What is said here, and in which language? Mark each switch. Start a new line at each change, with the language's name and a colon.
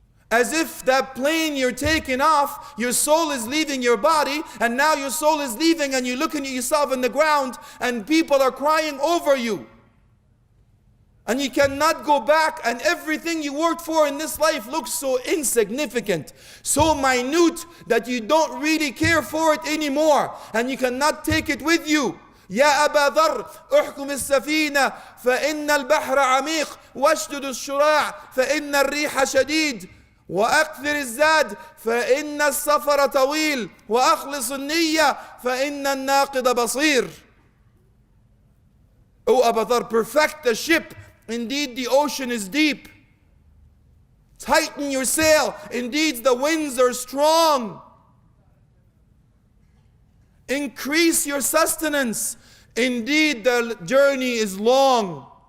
English: As if that plane you're taking off, your soul is leaving your body, and now your soul is leaving and you're looking at yourself in the ground and people are crying over you. And you cannot go back, and everything you worked for in this life looks so insignificant, so minute that you don't really care for it anymore, and you cannot take it with you.
Arabic: يا أبا ذر احكم السفينة فإن البحر عميق واشدد الشراع فإن الريح شديد وأكثر الزاد فإن السفر طويل وأخلص النية فإن الناقد بصير.
English: O Abu Dhar, perfect the ship. Indeed, the ocean is deep. Tighten your sail. Indeed, the winds are strong. Increase your sustenance. Indeed, the journey is long.